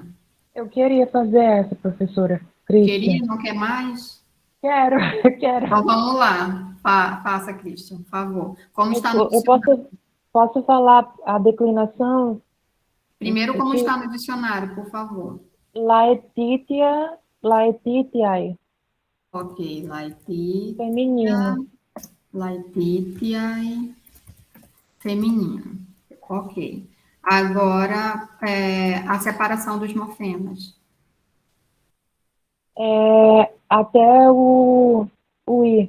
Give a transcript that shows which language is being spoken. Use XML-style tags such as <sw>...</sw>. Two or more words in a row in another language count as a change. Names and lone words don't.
<pt>Eu queria fazer essa, professora. Christian. Queria, não quer mais? Quero. Então vamos lá, faça, Christian, por favor. Como está no Eu posso falar a declinação? Primeiro, como está no dicionário, por favor.</pt> <la>Laetitia, laetitiae.</la> <pt>Ok, Laetitia. Feminino. Laetitiae. Feminino. Ok. Agora, a separação dos morfemas. Até o I.</pt>